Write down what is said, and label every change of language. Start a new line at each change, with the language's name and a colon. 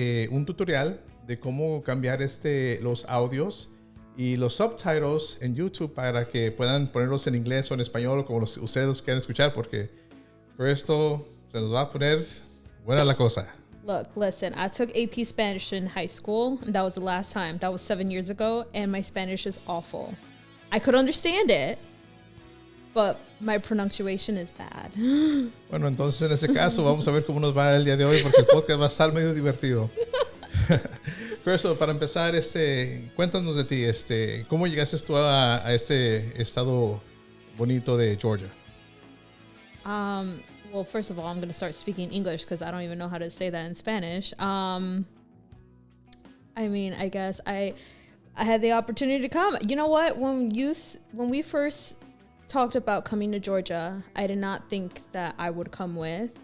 Spanish: un tutorial de cómo cambiar los audios y los subtitles en YouTube para que puedan ponerlos en inglés o en español como ustedes los quieran escuchar, porque por esto se nos va a poner buena la cosa.
English: Look, listen, I took AP Spanish in high school, and that was the last time. That was 7 years ago, and my Spanish is awful. I could understand it, but my pronunciation is bad.
Spanish: Bueno, entonces en ese caso vamos a ver cómo nos va el día de hoy, porque el podcast va a estar medio divertido. Cristo, para empezar, cuéntanos de ti, ¿cómo llegaste tú a este estado bonito de Georgia?
English: Well, first of all, I'm going to start speaking English because I don't even know how to say that in Spanish. I mean, I guess I had the opportunity to come. You know what? When we first talked about coming to Georgia, I did not think that I would come with.